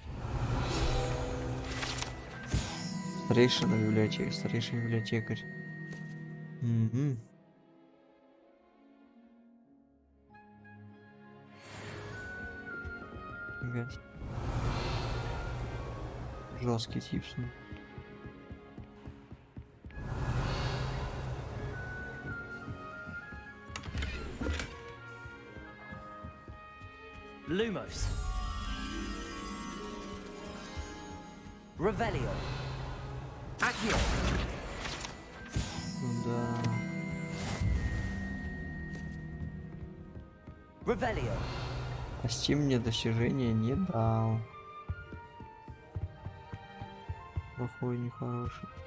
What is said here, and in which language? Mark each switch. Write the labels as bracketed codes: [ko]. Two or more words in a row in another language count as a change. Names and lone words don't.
[ru] Старейшина библиотека, старейший библиотекарь. Угу. Ребят. Жесткий типс. Lumos. Revelio. Accio. Да. Revelio. А Steam мне достижения не дал. Плохой, нехороший.